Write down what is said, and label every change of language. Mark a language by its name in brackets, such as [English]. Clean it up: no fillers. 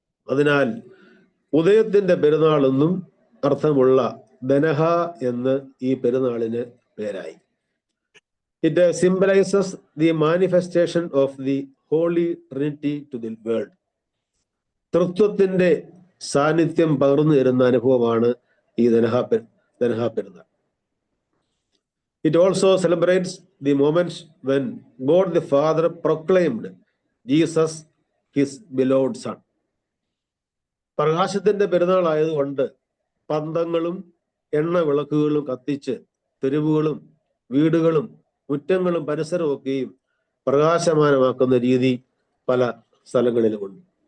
[Malayalam] അതിനാൽ ഉദയത്തിന്റെ പെരുന്നാൾ എന്നും അർത്ഥമുള്ള ദനഹ എന്ന് ഈ പെരുന്നാളിന് പേരായി. [English] It symbolises the manifestation of the holy trinity to the world. [Malayalam] തൃത്വത്തിന്റെ സാന്നിധ്യം പകർന്നു തരുന്ന അനുഭവമാണ് ഈ ദനഹ പെരുന്നാൾ. [English] It also celebrates the moments when God the Father proclaimed Jesus his beloved Son. [Malayalam] പ്രകാശത്തിന്റെ പെരുന്നാൾ ആയതുകൊണ്ട് പന്തങ്ങളും എണ്ണ വിളക്കുകളും കത്തിച്ച് തെരുവുകളും വീടുകളും മുറ്റങ്ങളും പരിസരവും ഒക്കെയും പ്രകാശമാനമാക്കുന്ന രീതി പല സ്ഥലങ്ങളിലുമുണ്ട്.